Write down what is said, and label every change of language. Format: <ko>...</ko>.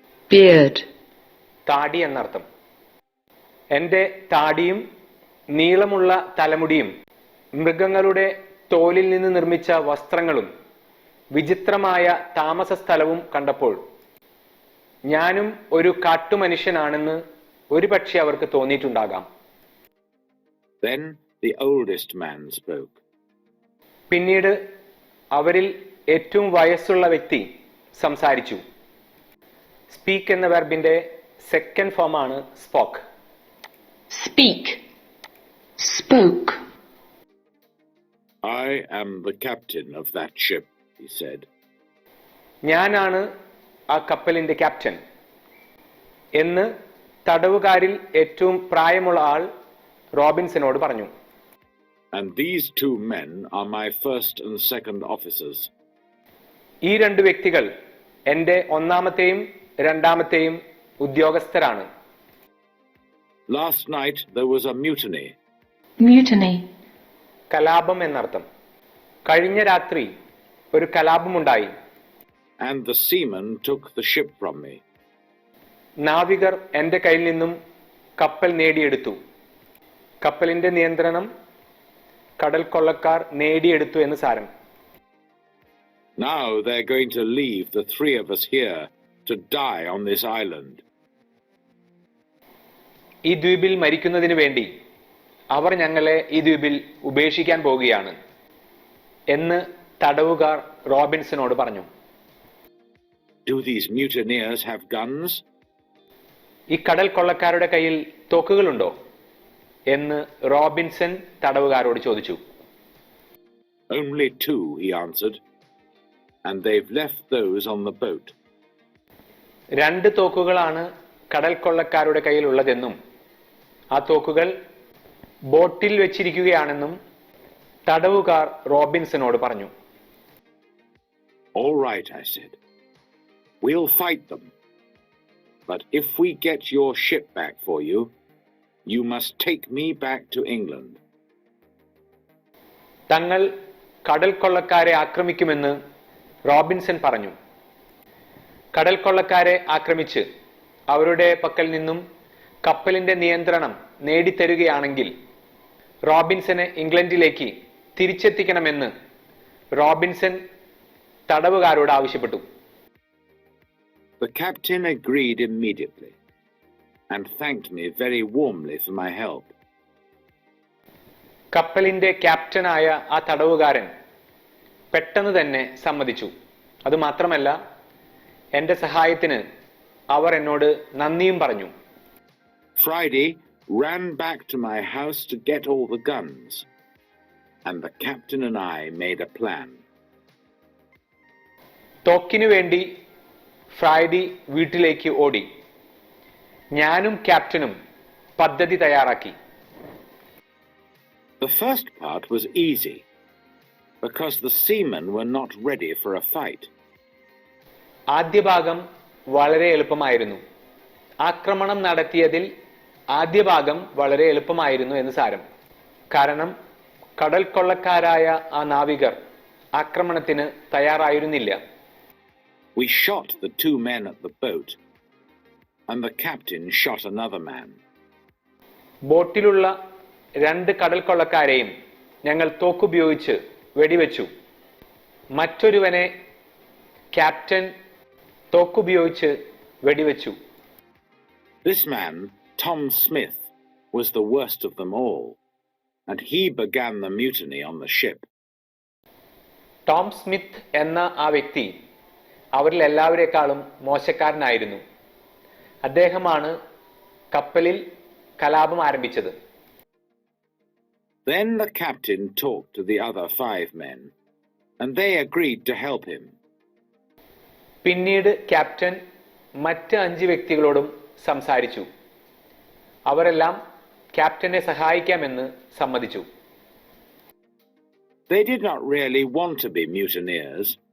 <en>Beard.</en> <ml>താടി എന്നർത്ഥം. എൻ്റെ താടിയും നീളമുള്ള തലമുടിയും മൃഗങ്ങളുടെ തോലിൽ നിന്ന് നിർമ്മിച്ച വസ്ത്രങ്ങളും വിചിത്രമായ താമസ സ്ഥലവും കണ്ടപ്പോൾ ഞാനും ഒരു കാട്ടുമനുഷ്യനാണെന്ന് ഒരുപക്ഷെ അവർക്ക് തോന്നിയിട്ടുണ്ടാകാം.</ml> <en>Then the oldest man spoke.</en> <ml>പിന്നീട് അവരിൽ ഏറ്റവും വയസ്സുള്ള വ്യക്തി സംസാരിച്ചു. സ്പീക്ക് എന്ന വെർബിന്റെ സെക്കൻഡ് ഫോമാണ് spoke.</ml> <en>Speak. Spoke. I am the captain of that ship, he said.</en> <ml>ഞാനാണ് ആ കപ്പലിന്റെ ക്യാപ്റ്റൻ എന്ന് തടവുകാരിൽ ഏറ്റവും പ്രായമുള്ള ആൾ റോബിൻസനോട് പറഞ്ഞു.</ml> <en>And these 2 men are my first and second officers.</en> <ml>ഈ 2 വ്യക്തികൾ എൻ്റെ ഒന്നാമത്തെയും രണ്ടാമത്തെയും ഉദ്യോഗസ്ഥരാണ്.</ml> <en>Last night there was a mutiny. Mutiny.</en> <ml>കലാപം എന്നർത്ഥം. കഴിഞ്ഞ രാത്രി ഒരു കലാപമുണ്ടായി.</ml> <en>and the seamen took the ship from me.</en> <ml>നാവികർ എൻ്റെ കയ്യിൽ നിന്നും കപ്പൽ നേടിയെടുത്തു. കപ്പലിന്റെ നിയന്ത്രണം കടൽ കൊള്ളക്കാർ നേടിയെടുത്തു എന്ന് സാരം.</ml> <en>Now they're going to leave the three of us here to die on this island.</en> <ml>ഈ ദ്വീപിൽ മരിക്കുന്നതിന് വേണ്ടി അവർ ഞങ്ങളെ ഈ ദ്വീപിൽ ഉപേക്ഷിക്കാൻ പോവുകയാണ് എന്ന് തടവുകാർ റോബിൻസനോട് പറഞ്ഞു.</ml> <en>Do these mutineers have guns?</en> <ml>ഈ കടൽ കൊള്ളക്കാരുടെ കയ്യിൽ തോക്കുകളുണ്ടോ എന്ന് റോബിൻസൺ തടവുകാരോട് ചോദിച്ചു.</ml> <en>Only two, he answered, and they've left those on the boat.</en> <ml>2 തോക്കുകളാണ് കടൽ കൊള്ളക്കാരുടെ കയ്യിൽ ഉള്ളതെന്നും ആ തോക്കുകൾ ബോട്ടിൽ വെച്ചിരിക്കുകയാണെന്നും തടവുകാർ റോബിൻസനോട് പറഞ്ഞു.</ml> <en>All right, I said. We'll fight them. But if we get your ship back for you, you must take me back to England.</en> <ml>തങ്ങൾ കടൽ കൊള്ളക്കാരെ ആക്രമിക്കുമെന്ന് Robinson പറഞ്ഞു. കടൽ കൊള്ളക്കാരെ ആക്രമിച്ച് അവരുടെ പക്കൽ നിന്നും കപ്പലിന്റെ നിയന്ത്രണം നേടിത്തരുകയാണെങ്കിൽ റോബിൻസനെ ഇംഗ്ലണ്ടിലേക്ക് തിരിച്ചെത്തിക്കണമെന്ന് റോബിൻസൺ തടവുകാരോട് ആവശ്യപ്പെട്ടു.</ml> <en>The captain agreed immediately and thanked me very warmly for my help.</en> <ml>കപ്പലിന്റെ ക്യാപ്റ്റനായ ആ തടവുകാരൻ പെട്ടെന്ന് തന്നെ സമ്മതിച്ചു. അതുമാത്രമല്ല, എന്റെ സഹായത്തിന് അവർ എന്നോട് നന്ദിയും പറഞ്ഞു.</ml> <en>Friday ran back to my house to get all the guns, and the captain and I made a plan.</en> <ml>തോക്കിനു വേണ്ടി ഫ്രൈഡി വീട്ടിലേക്ക് ഓടി. ഞാനും ക്യാപ്റ്റനും പദ്ധതി തയ്യാറാക്കി.</ml> <en>The first part was easy because the seamen were not ready for a fight.</en> <ml>ആദ്യ ഭാഗം വളരെ എളുപ്പമായിരുന്നു. ആക്രമണം നടത്തിയതിൽ ആദ്യ ഭാഗം വളരെ എളുപ്പമായിരുന്നു എന്ന് സാരം. കാരണം കടൽ കൊള്ളക്കാരായ ആ നാവികർ ആക്രമണത്തിന് തയ്യാറായിരുന്നില്ല.</ml> <en>We shot the 2 men at the boat, and the captain shot another man.</en> <ml>ബോട്ടിലുള്ള 2 കടൽ കൊള്ളക്കാരെയും ഞങ്ങൾ തോക്കുപയോഗിച്ച് വെടിവെച്ചു. മറ്റൊരുവനെ ക്യാപ്റ്റൻ തോക്കുപയോഗിച്ച് വെടിവെച്ചു.</ml> <en>This man, Tom Smith, was the worst of them all, and he began the mutiny on the ship.</en> <ml>Tom Smith എന്ന ആ വ്യക്തി അവരിൽ എല്ലാവരെക്കാളും മോശക്കാരനായിരുന്നു. അദ്ദേഹമാണ് കപ്പലിൽ കലാപം ആരംഭിച്ചത്.</ml> <en>Then the captain talked to the other 5 men, and they agreed to help him.</en> <ml>പിന്നീട് captain മറ്റ് 5 വ്യക്തികളോടും സംസാരിച്ചു. അവരെല്ലാം ക്യാപ്റ്റനെ സഹായിക്കാമെന്ന് സമ്മതിച്ചു.</ml> <en>They did not really want to be mutineers.</en>